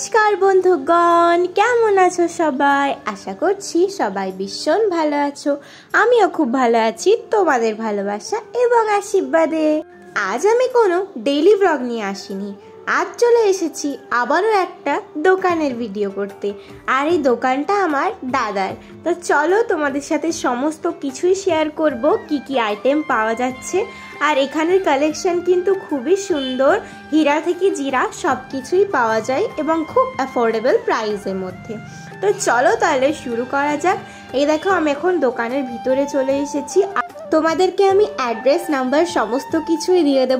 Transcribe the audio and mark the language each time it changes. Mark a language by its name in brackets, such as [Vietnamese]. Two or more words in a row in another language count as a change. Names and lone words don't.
[Bangla] নমস্কার বন্ধুগণ কেমন আছো সবাই আশা করছি সবাই ভীষণ ভালো আছো আমিও খুব ভালো আছি তোমাদের ভালোবাসা এবং আশীর্বাদে। আজ আমি কোনো [English] daily vlog [Bangla] নিয়ে আসিনি, আজ চলে এসেছি আবারো একটা দোকানের ভিডিও করতে [Hindi] और ये [Bangla] দোকানটা আমার দাদার। তো চলো তোমাদের সাথে সমস্ত কিছুই শেয়ার করব কী আইটেম पाওয়া যাচ্ছে। আর এখানের কালেকশন কিন্তু খুবই সুন্দর, হীরা থেকে জিরা সবকিছুই পাওয়া যায় এবং খুব [English] affordable price-er [Bangla] মধ্যে। তো চলো তাহলে শুরু করা যাক। এই দেখো আমি এখন দোকানের ভিতরে চলে এসেছি। তোমাদেরকে আমি [English] address number [Bangla] সমস্ত কিছুই দিয়ে দেবো।